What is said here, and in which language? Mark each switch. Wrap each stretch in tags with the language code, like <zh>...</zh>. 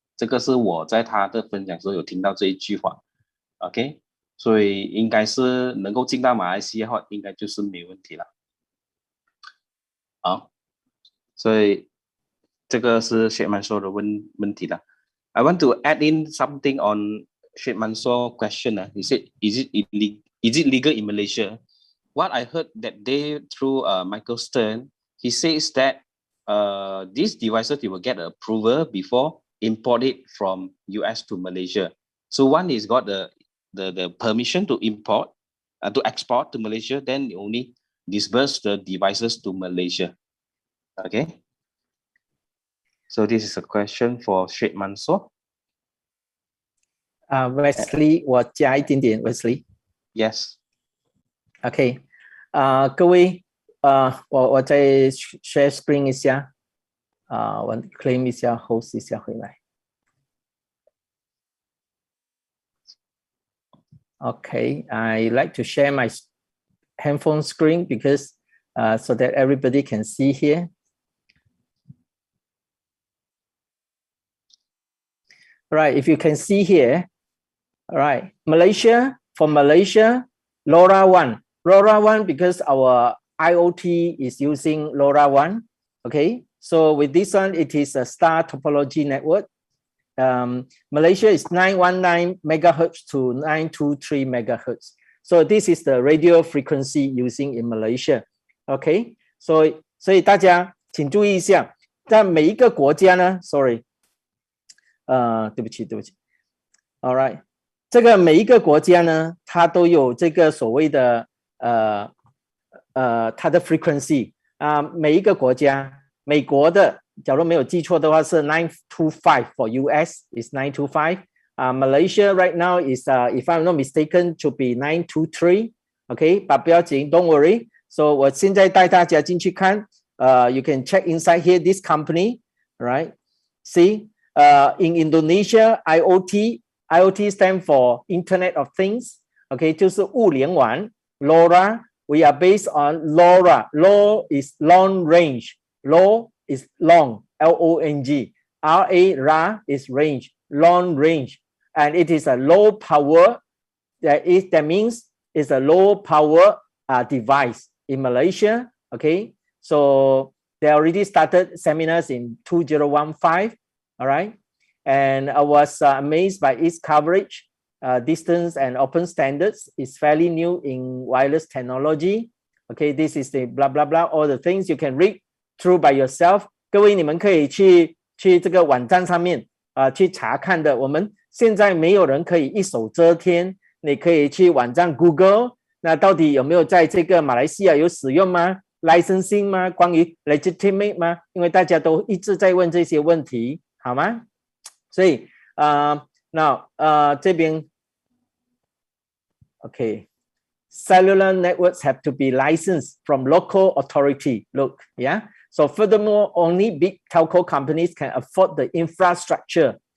<zh>这个是我在他的分享时候有听到这一句话 OK， 所以应该是能够进到马来西亚的话，应该就是没问题了所以这个是 Sheikh Mansur 的问题了。</zh> <en>I want to add in something on Sheikh Mansur question He said is it legal in Malaysia? What I heard that day through Michael Stern, he says that these devices they will get approval before import it from US to Malaysia. So one is got the permission to import to export to Malaysia, then they only disburse the devices to Malaysia. Okay. So this is a question for Sheikh Mansur.</en> <zh>Wesley 我加一点点 Wesley</zh> <en>Yes. OK</en> <zh>各位我再 share screen 一下我 claim 一下 host 一下回来</zh> <en>OK I like to share my handphone screen because so that everybody can see here Right, if you can see here, all right, for Malaysia, LoRa1 because our IoT is using LoRa1, okay? So with this one, it is a star topology network. Malaysia is 919 megahertz to 923 megahertz. So this is the radio frequency using in Malaysia, okay?</en> <zh>所以大家请注意一下，在每一个国家呢 ，sorry。对不起 ，</zh> <en>All right，</en> <zh>这个每一个国家呢，它都有这个所谓的它的 frequency 每一个国家，美国的，假如没有记错的话是925</zh> <en>for US is 925，Malaysia right now is if I'm not mistaken to be 923，OK，but</en> <zh>不要紧 ，</zh> <en>Don't worry。 So</en> <zh>我现在带大家进去看，</zh> <en>you can check inside here this company，right？ See。In Indonesia, IoT stand for Internet of Things. Okay,</en> <zh>就是物联网</zh> <en>LoRa. We are based on LoRa. Lo is long range. Lo is long. L-O-N-G. R-A is range. Long range. And it is a low power. That means it's a low power device in Malaysia. Okay, so they already started seminars in 2015. All right, and I was amazed by its coverage, distance and open standards. It's fairly new in wireless technology. Okay, this is the blah blah blah. All the things you can read through by yourself.</en> <zh>各位你们可以去这个网站上面去查看的。我们现在没有人可以一手遮天，你可以去网站 Google， 那到底有没有在这个马来西亚有使用吗 ？licensing 吗？关于 legitimate 吗？因为大家都一直在问这些问题，好吗？所以那这边</zh> <en>OK。Cellular networks have to be licensed from local authority. Look, yeah. So furthermore, only big telco companies can afford the infrastructure.</en>